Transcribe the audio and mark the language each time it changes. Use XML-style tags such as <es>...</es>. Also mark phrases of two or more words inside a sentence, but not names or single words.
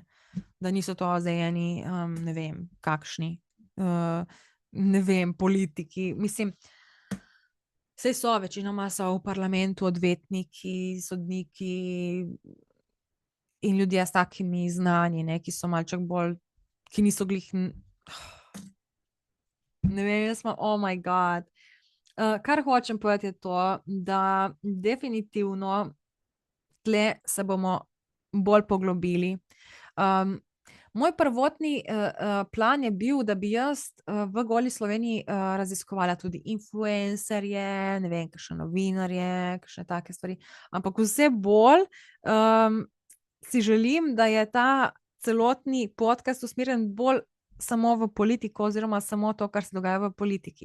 <sl>Da niso to zdaj eni, ne vem, kakšni, ne vem, politiki. Mislim, saj so, večinoma so v parlamentu odvetniki, sodniki in ljudje s takimi znanji, ne, ki so malček bolj, ki niso glih, ne vem, jaz imam,</sl> <en>oh my God.</en> <sl>Kar hočem povedati je to, da definitivno tle se bomo bolj poglobili. Moj prvotni plan je bil, da bi jaz v Goli Sloveniji raziskovala tudi influencerje, ne vem, kakšne novinarje, kakšne take stvari, ampak vse bolj si želim, da je ta celotni podcast usmerjen bolj samo v politiko oziroma samo to, kar se dogaja v politiki.</sl>